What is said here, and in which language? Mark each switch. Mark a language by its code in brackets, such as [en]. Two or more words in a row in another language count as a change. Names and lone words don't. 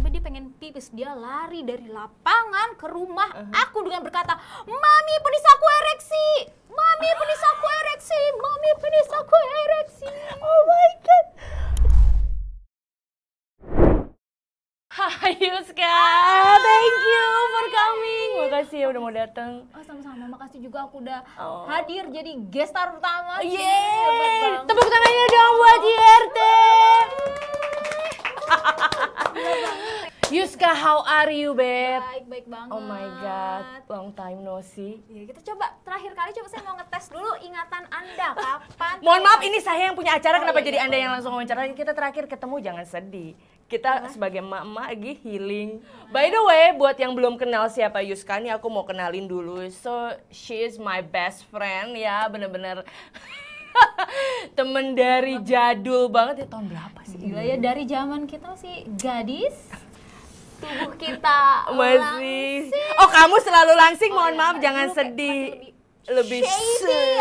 [id] pengen pipis, dia lari dari lapangan ke rumah aku dengan berkata, "Mami, penis aku ereksi! Mami, penis aku ereksi! Mami, penis aku ereksi!" [en] Oh my god. Hai Yuska, thank you for coming. [id] Makasih ya udah mau datang. Oh, sama-sama, makasih juga aku udah hadir jadi [en] guest star [id] pertama. Yeay, tepuk tangannya dong buat YRT. [en] Yuska, how are you, babe? [id] Baik banget. [en] Oh my god, long time no see. [id] Ya, kita coba terakhir kali saya mau ngetes dulu ingatan Anda kapan. Mohon maaf, ini saya yang punya acara, kenapa iya, jadi Anda yang langsung wawancara? Kita terakhir ketemu, jangan sedih. Kita sebagai emak-emak lagi healing. [en] By the way, [id] buat yang belum kenal siapa Yuska, nih aku mau kenalin dulu. [en] So, she is my best friend [id] ya, bener-bener temen dari jadul banget ya. Tahun berapa sih? Gila ya, dari zaman kita sih gadis, tubuh kita masih. langsing. Oh, kamu selalu langsing, mohon iya, maaf, dulu jangan kayak sedih. masih Lebih shady, ya